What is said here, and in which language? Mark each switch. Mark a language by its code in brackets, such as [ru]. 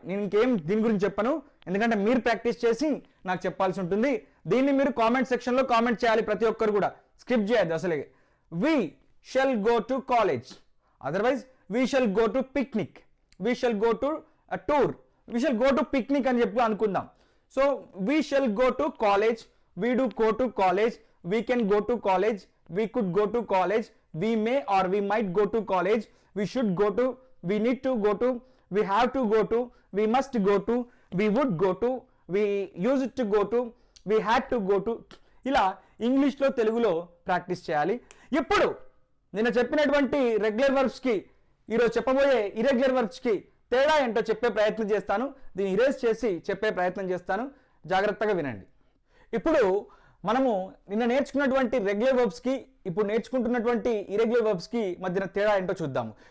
[te] నేను ఇంకేం దీని గురించి చెప్పను ఎందుకంటే మీరు ప్రాక్టీస్ చేసి నాకు చెప్పాల్సి ఉంటుంది. దీన్ని మీరు కామెంట్ సెక్షన్లో కామెంట్ చేయాలి, ప్రతి ఒక్కరు కూడా స్కిప్ చేయద్దు అసలే. [en] we shall go to college, otherwise we shall go to picnic, we shall go to tour, we shall go to picnic [te] అని చెప్పి అనుకుందాం. [en] So we shall go to college, we do go to college, we can go to college, we could go to college, we may or we might go to college, we should go to, we need to go to, we have to go to, we must go to, we would go to, we used to go to, we had to go to. [te] ఇలా ఇంగ్లీష్లో తెలుగులో practice చేయాలి. ఇప్పుడు నేను చెప్పినటువంటి regular వర్బ్స్కి ఈరోజు చెప్పబోయే irregular వర్బ్స్కి తేడా ఏంటో చెప్పే ప్రయత్నం చేస్తాను. దీన్ని ఇరేజ్ చేసి చెప్పే ప్రయత్నం చేస్తాను, జాగ్రత్తగా వినండి. ఇప్పుడు మనము నిన్న నేర్చుకున్నటువంటి రెగ్యులర్ వర్బ్స్కి ఇప్పుడు నేర్చుకుంటున్నటువంటి ఇర్రెగ్యులర్ వర్బ్స్కి మధ్యన తేడా ఏంటో చూద్దాము.